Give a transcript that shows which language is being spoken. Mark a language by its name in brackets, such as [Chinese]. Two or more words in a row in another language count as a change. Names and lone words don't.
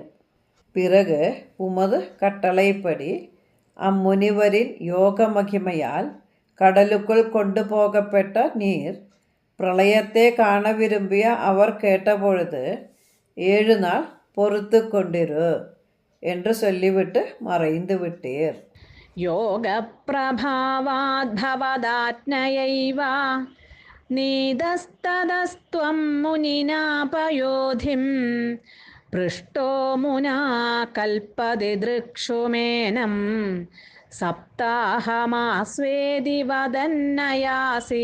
[Tamil] பிறகு உமது கட்டளைப்படி அம்முனிவரின் யோக மகிமையால் கடலுக்குள் கொண்டு போகப்பட்ட நீர் பிரளயத்தை காண விரும்பிய அவர் கேட்டபொழுது 7 நாள் பொறுத்து கொண்டிரு என்று சொல்லிவிட்டு மறைந்து விட்டீர். [Sanskrit] യോഗ പ്രഭാവാത് ഭവദാജ്ഞയൈവ നീതസ്തതസ്ത്വം മുനിനാ പയോധിം പൃഷ്ടോ മുനാ കൽപ്പതിദൃക്ഷുമേനം സപ്താഹമാസ്വേദി വദന്നയാസി.